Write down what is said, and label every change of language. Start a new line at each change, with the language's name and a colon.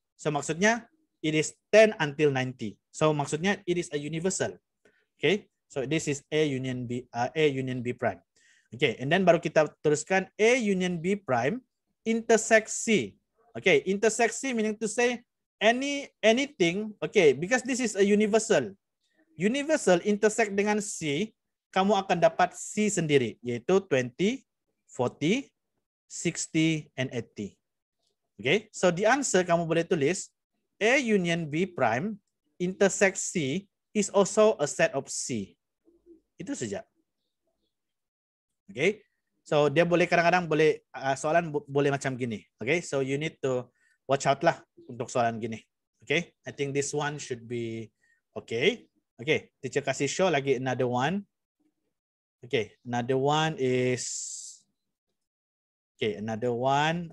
English: So maksudnya it is 10 until 90. So maksudnya it is a universal. Okay, so this is A union B prime. Okay, and then
Malay: baru kita teruskan
English: A union B prime intersect C. Okay, intersect C meaning to say anything. Okay, because this is a universal.
Malay: Universal intersect dengan C, kamu akan dapat C sendiri, yaitu 20, 40, 60, and 80.
English: Okay, so the answer
Malay: kamu boleh tulis
English: A union B prime intersect C is also a set of C.
Malay: Itu saja. Okay, so dia boleh kadang-kadang boleh soalan boleh macam gini.
English: Okay, so you need to watch out lah
Malay: untuk soalan gini.
English: Okay, I think this one should be okay. Okay,
Malay: teacher kasih show lagi
English: another one. Okay, another one is another one.